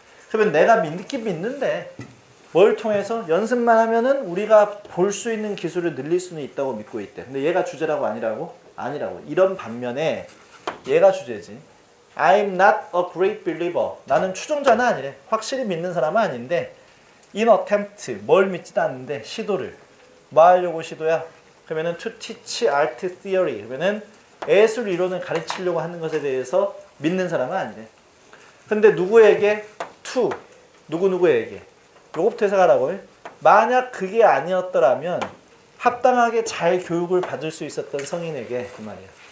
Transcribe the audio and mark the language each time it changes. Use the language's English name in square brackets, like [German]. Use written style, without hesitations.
[Korean] 그러면 내가 믿긴 믿는데 뭘 통해서? 연습만 하면은 우리가 볼 수 있는 기술을 늘릴 수는 있다고 믿고 있대. 근데 얘가 주제라고 아니라고? 아니라고. 이런 반면에 얘가 주제지. [English] I'm not a great believer. [Korean] 나는 추종자는 아니래. 확실히 믿는 사람은 아닌데 [English] in attempt. [Korean] 뭘 믿지도 않는데 시도를. 뭐 하려고 시도야? 그러면은 [English] to teach art theory. [Korean] 그러면은 예술 이론을 가르치려고 하는 것에 대해서 믿는 사람은 아니래. 근데 누구에게? to. 누구에게? 요거부터 해석하라고 해. 만약 그게 아니었더라면 합당하게 잘 교육을 받을 수 있었던 성인에게 그 말이야.